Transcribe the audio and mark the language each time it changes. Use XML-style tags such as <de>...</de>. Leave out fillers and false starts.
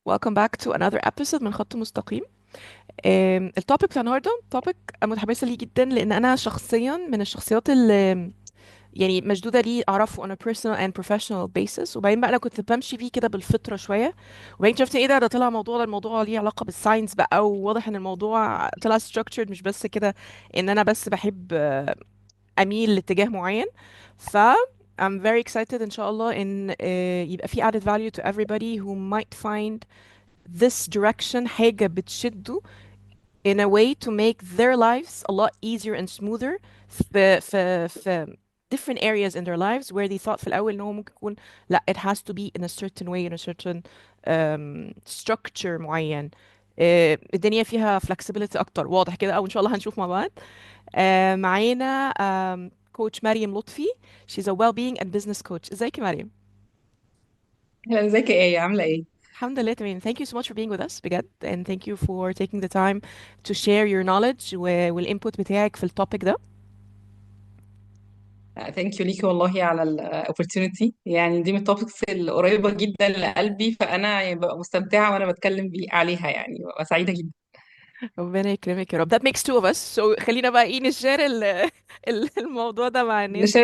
<en>Welcome back to another episode من خط مستقيم.</en> <ar>التوبيك بتاع النهارده توبيك متحمسه ليه جدا، لان انا شخصيا من الشخصيات اللي يعني مشدوده ليه اعرفه</ar> <en>on a personal and professional basis.</en> <ar>وبعدين بقى انا كنت بمشي فيه كده بالفطره شويه، وبعدين شفت ايه ده طلع الموضوع ليه علاقه بالساينس بقى، وواضح ان الموضوع طلع structured، مش بس كده ان انا بس بحب اميل لاتجاه معين.</ar> <en>ف I'm very excited</en> <ar>ان شاء الله ان يبقى في</ar> <en>added value to everybody who might find this direction</en> <ar>حاجة بتشده</ar> <en>in a way to make their lives a lot easier and smoother في different areas in their lives where they thought</en> <ar>في الأول إن هو ممكن يكون لا</ar> <en>it has to be in a certain way, in a certain structure معين.</en> <ar>الدنيا فيها flexibility أكتر، واضح كده، أو إن شاء الله هنشوف مع بعض. معانا كوتش مريم لطفي.</ar> <en>she's a well-being and business coach.</en> <ar>ازيك يا مريم؟ اهلا، ازيك يا ايه؟ عامله ايه؟ الحمد لله تمام.</ar> <en>Thank you so much for being with us</en> <ar>بجد,</ar> <en>and thank you for taking the time to share your knowledge والinput</en> <ar>بتاعك في التوبيك ده. ثانك يو ليكي والله على الاوبورتونيتي، يعني دي من التوبكس القريبه جدا لقلبي، فانا يعني ببقى مستمتعه وانا بتكلم بيه عليها، يعني ببقى سعيده جدا. ربنا يكرمك يا رب.</ar> <en>That makes two of us.</en> <ar>So خلينا بقى ايه نشير الموضوع ده مع الناس ان</ar>